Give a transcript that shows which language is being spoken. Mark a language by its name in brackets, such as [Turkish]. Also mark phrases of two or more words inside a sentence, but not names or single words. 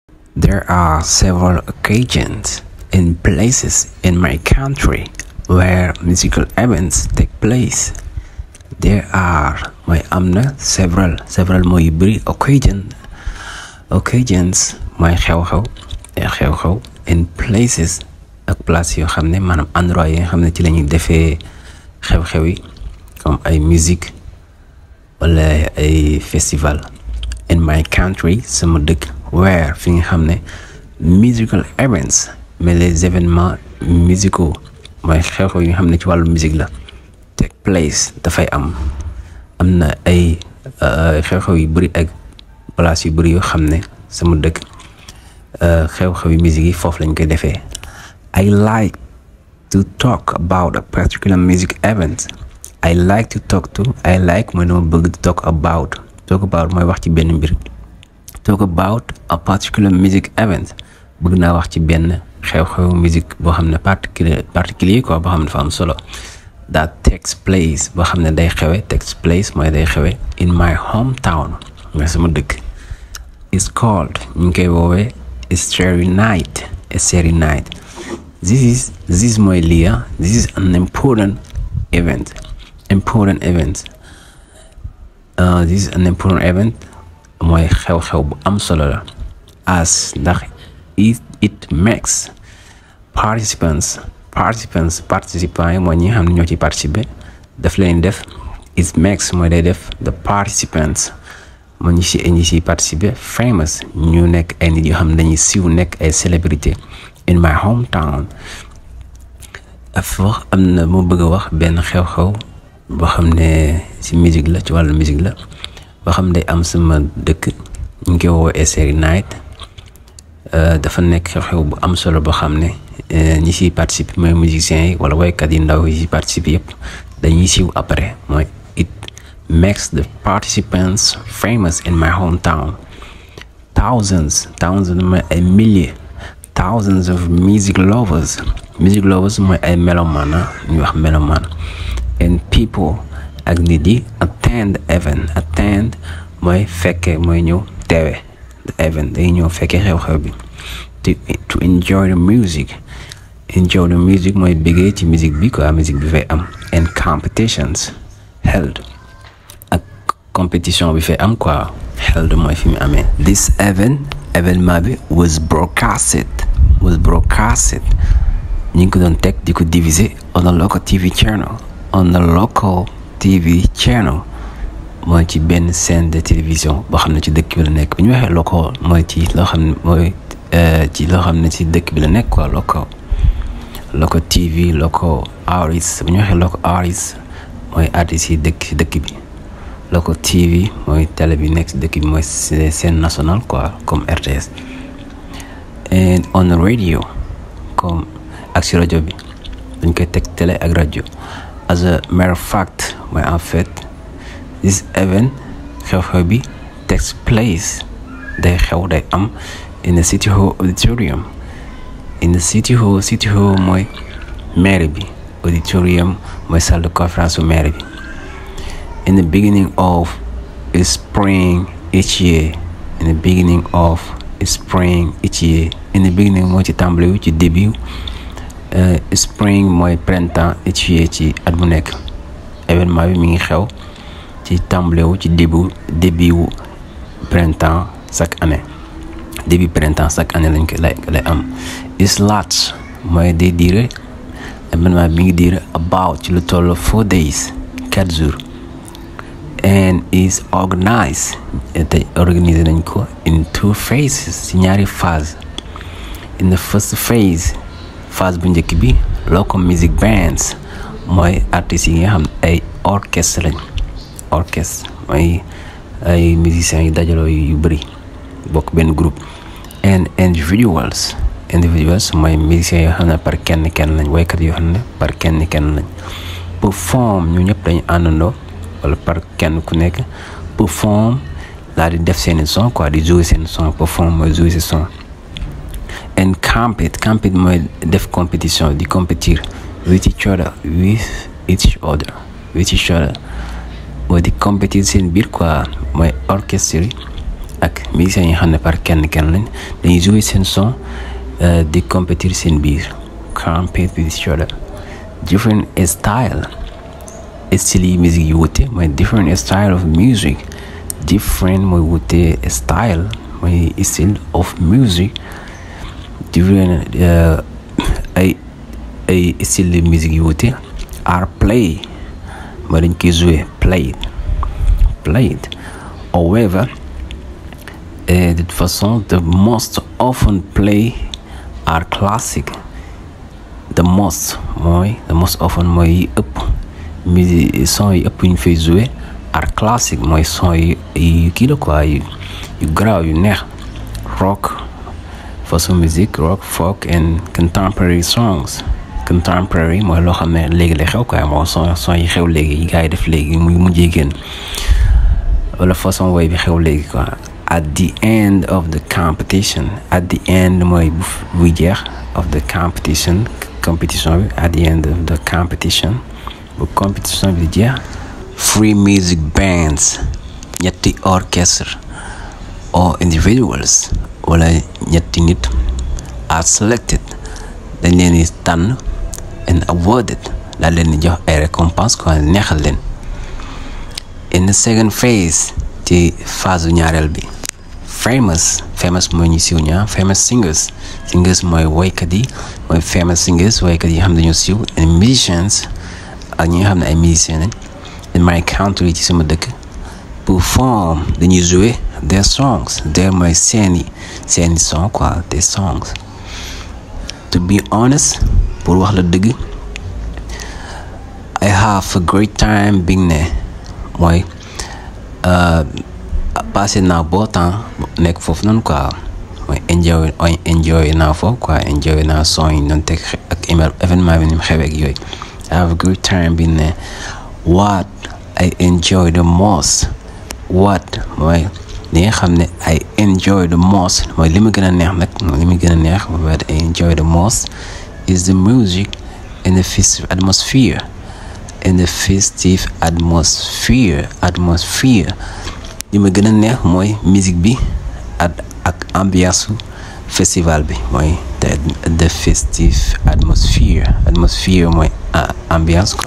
[English] There are several occasions and places in my country where musical events take place. There are [Wolof] mooy am na several mooy yu bëri occasions mooy xew-xew [English] in places [Wolof] ak place yoo xam ne maanaam endroit yi nga xam ne ci la ñuy defee xew-xew yi comme ay musique wala ay festival [English] in my country [Wolof] sama dëkk where fi nga xam ne [English] musical events [French] mais les événements musicaux [Wolof] mooy xew-xew yi nga xam ne ci wàllu musique la [English] take place [Wolof] dafay am na ay xew-xew yu bëri ak place yu bëri yoo xam ne sama dëkk xew-xew yu musique yi foofu lañ koy defee. [English] I like to talk about a particular music event. I like [Wolof] mooy dama bëgg [English] to talk about [Wolof] mooy wax ci benn mbir. [English] Talk about a particular music event [Wolof] bëgg naa wax ci benn xew-xew musique boo xam ne particulier quoi boo xam ne dafa am solo. [English] That takes place [Wolof] boo xam ne day xewe [English] takes place [Wolof] mooy day xewe [English] in my hometown [Wolof] mooy sama dëkk. [English] It's called [Wolof] ñu ngi koy woowee [English] a starry night. This is mooy lien. This is an important event. This is an important event [Wolof] mooy xew-xew bu am solo la. As ndax it makes participants yi mooy ñi nga xam ne ñoo ci participer daf leen def. [English] It makes [Wolof] mooy day def [English] the participants [Wolof] mooy ñi ci participer famous ñu nekk ay nit yoo xam ne dañuy siiw nekk ay célébrité [English] in my hometown. [Wolof] Affaire am na moo bëgg a wax benn xew-xew boo xam ne ci musique la ci wàllu musique la boo xam ne day am sama dëkk ñu ngi koy woowee [English] starry night. [Wolof] Dafa nekk xew-xew bu am solo boo xam ne ñi ciy participer mooy musiciens yi wala woykat yi ndaw yi ci participer yëpp dañuy siiw après mooy [English] it makes the participants famous in my hometown. [Wolof] Thousands mooy ay milliers. [English] Thousands of music lovers [Wolof] mooy ay mélomane ñu wax mélomane [English] and people [Wolof] ak nit yi attend mooy fekke mooy ñëw teewe [English] the event [Wolof] day ñëw fekke xew-xew bi [English] to enjoy the music [Wolof] mooy bëggee ci musique bi quoi musique bi fay am [English] and competitions held [Wolof] ak compétition bi fay am quoi held mooy fi mu amee. This événement bi [English] was broadcasted [Wolof] ñu ngi ko doon teg di ko diviser [English] on a local TV channel [Wolof] mooy ci benn [French] chaîne de télévision [Wolof] boo xam ne ci dëkk bi la nekk bu ñu waxee local mooy ci loo xam ne ci dëkk bi la nekk quoi [English] local TV local artist [Wolof] bu ñu waxee [English] local artist [Wolof] mooy artistes yi dëkk ci dëkk bi. [English] Local TV [Wolof] mooy télé bi nekk ci dëkk bi mooy [French] chaîne nationale [Wolof] quoi comme RTS. [English] And on the radio [Wolof] comme ak ci rajo bi dañ koy teg télé ak rajo. [English] As a matter of fact mooy [French] en fait [English] this event [Wolof] xew-xew bi [English] takes place [Wolof] day am [English] in the City Hall auditorium. In the City Hall [Wolof] mooy maire bi, auditorium mooy [French] salle de conférence [Wolof] su maire bi. [English] In the beginning of spring each year. In the beginning [Wolof] mooy ci tàmbali wu ci début. Spring mooy printemps [English] each year [Wolof] ci at bu nekk. Événement bi mi ngi xew ci tàmbali wu ci début wu printemps [French] chaque année. Début printemps chaque année [Wolof] lañ ko lay am. [English] Is large [Wolof] mooy day diire événement bi ngi diire about ci lu toll 4 days 4 jours. [English] And is organized [Wolof] te organiser nañ ko [English] in 2 phases [Wolof] ci ñaari phase. [English] In the first phase [Wolof] bu njëkk bi [English] local music bands [Wolof] mooy artistes yi nga xam ay orchestre lañ. Orchestre mooy ay musiciens yu dajaloo yu bëri bokk benn groupe. [English] And individuals [Wolof] mooy musiciens yoo xam ne par kenn lañ woykat yoo xam ne par kenn lañ. Perform ñu ñëpp dañu àndandoo wala par kenn ku nekk perform daal di def seeni son quoi di jouer seen son perform mooy jouer seen son. [English] And compete [Wolof] mooy def compétition di compétir [English] with each other [Wolof] mooy di compétir seen biir quoi mooy orchestre ak musiciens yi xam ne par kenn lañ dañuy jouer seen son di compétir seen biir [English] compete with each other. Different style [Wolof] yi musique yu wute mooy [English] different style of music. Different [Wolof] mooy wute [English] style mooy style of music. [Wolof] Different ay [French] style de musique [Wolof] yu wute [English] are play [Wolof] mooy dañ koy jouer played. [English] However, [French] de toute façon [English] the most often play are classic. The most often [Wolof] mooy yi ëpp musique son yi ëpp ñu fay jouer [English] are classic [Wolof] mooy son yu kii la quoi yu garaaw yu neex. [English] Rock [French] façon musique [English] rock, folk and contemporary songs. [Wolof] Contemporary mooy loo xam ne léegi lay xew quoi moo son yi xew léegi yi gars yi def léegi muy mujjee génn wala façon woy bi xew léegi quoi. [English] At the end of the competition, at the end [Wolof] mooy buy jeex [English] of the competition bi at the end of the competition [Wolof] bu competition bi jeex. [English] Free music bands [Wolof] ñetti orchestre [English] or individuals [Wolof] wala ñetti nit [English] are selected [Wolof] dañ leen di tànn [English] and awarded [Wolof] daal leen di jox ay récompense quoi neexal leen. [English] In the second phase [Wolof] ci phase ñaareel bi famous mooy ñu siiw ñaa [English] famous singers [Wolof] mooy woykat yi mooy [English] famous singers [Wolof] woykat yi xam dañoo siiw [English] and musicians [Wolof] ak ñi nga xam ne ay musiciens lañ [English] in my country [Wolof] ci sama dëkk perform dañuy jouer [English] their songs their [Wolof] mooy seeni son quoi des songs. [English] To be honest [Wolof] pour wax la dëgg [English] I have a great time being there [Wolof] mooy passé naa [French] beau temps [Wolof] nekk foofu noonu quoi mooy enjoy naa foofu quoi enjoy naa son yi noonu teg ak événement bi ni mu xewee ak yooyu. [English] I have a great time being there. What I enjoy the most [Wolof] mooy li nga xam ne [English] I enjoy the most [Wolof] mooy li ma gën a neex nag li ma gën a neex [English] what I enjoy the most is the music and the festive atmosphere [Wolof] li ma gën a neex mooy musique bi ak ambiance festival bi mooy [English] the festive atmosphere [Wolof] mooy ambiance